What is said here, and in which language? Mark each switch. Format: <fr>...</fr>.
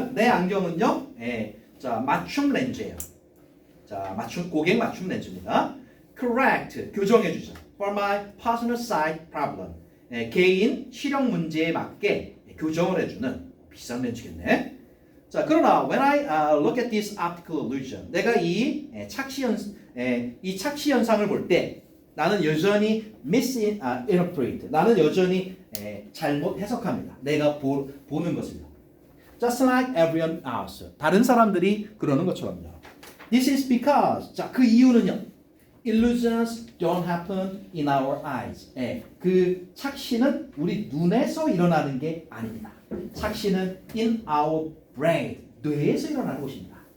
<ko>내 안경은요, 자, 맞춤 렌즈예요. 자, 고객 맞춤 렌즈입니다. Correct, 교정해주죠.</ko> <en>For my personal sight problem.</en> <ko>개인 시력 문제에 맞게 교정을 해주는 비싼 렌즈겠네. 자, 그러나</ko> <en>when I look at this optical illusion,</en> <ko>내가 이 착시 현상을 볼 때 나는 여전히 misinterpret, 나는 여전히 잘못 해석합니다. 내가 보는 것을요.</ko> <en>Just like everyone else,</en> <ko>다른 사람들이 그러는 것처럼요.</ko> <en>This is because,</en> <ko>자, 그 이유는요.</ko> <en>Illusions don't happen in our eyes.</en> <ko>그 착시는 우리 눈에서 일어나는 게 아닙니다. 착시는</ko> <en>in our brain,</en> <ko>뇌에서 일어나는 것입니다.</ko>